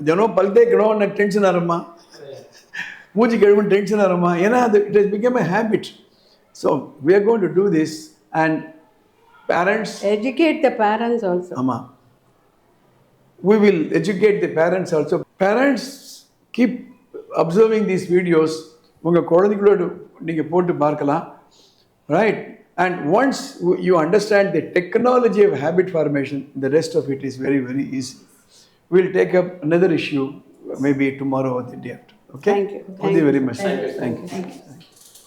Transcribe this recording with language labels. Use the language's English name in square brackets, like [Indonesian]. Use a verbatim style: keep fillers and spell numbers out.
[Tamil] தினம் பல் தேய்க்கணும், எனக்கு டென்ஷன் ஆகிறமா, மூஞ்சி கழுவுன்னு டென்ஷன் ஆகிறமா, ஏன்னா அது [English] It is become a habit. So we are going to do this and parents educate the parents also. ஆமாம், we will educate the parents also. Parents, keep observing these videos. [Tamil] உங்கள் குழந்தைகளோடு நீங்கள் போட்டு பார்க்கலாம், right? [English] And once you understand the technology of habit formation, the rest of it is very very easy. Will take up another issue maybe tomorrow or the day after. Okay? Thank you. Thank you very much. Thank you. Thank you.